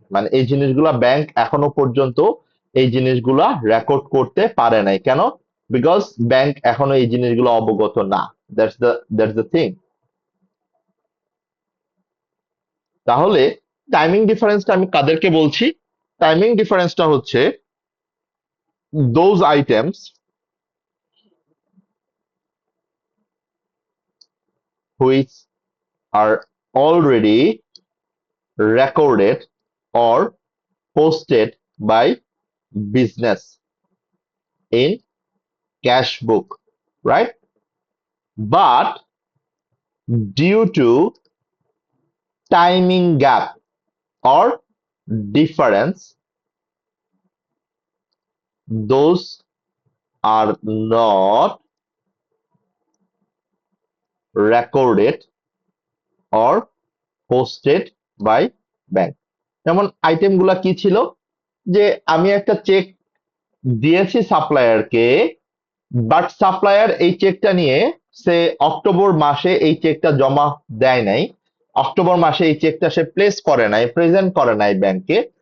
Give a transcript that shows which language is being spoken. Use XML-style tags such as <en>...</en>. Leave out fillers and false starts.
<bn>মানে এই জিনিসগুলা ব্যাংক এখনো পর্যন্ত এই জিনিসগুলা রেকর্ড করতে পারে নাই। কেন? বিকজ ব্যাংক এখনো এই জিনিসগুলো অবগত না।</bn> <en>That's the thing.</en> <bn>তাহলে টাইমিং ডিফারেন্সটা আমি কাদেরকে বলছি?</bn> <en>Timing ডিফারেন্সটা হচ্ছে those items which are already recorded or posted by business in cash book, right? But due to timing gap or difference, those are not recorded or posted by bank.</en> <bn>যেমন item গুলা কি ছিল, যে আমি একটা check দিয়েছি সাপ্লায়ারকে, but supplier এই চেকটা নিয়ে সে অক্টোবর মাসে এই চেকটা জমা দেয় নাই, অক্টোবর মাসে এই চেকটা সে প্লেস করে নাই, প্রেজেন্ট করে নাই ব্যাংকে।</bn>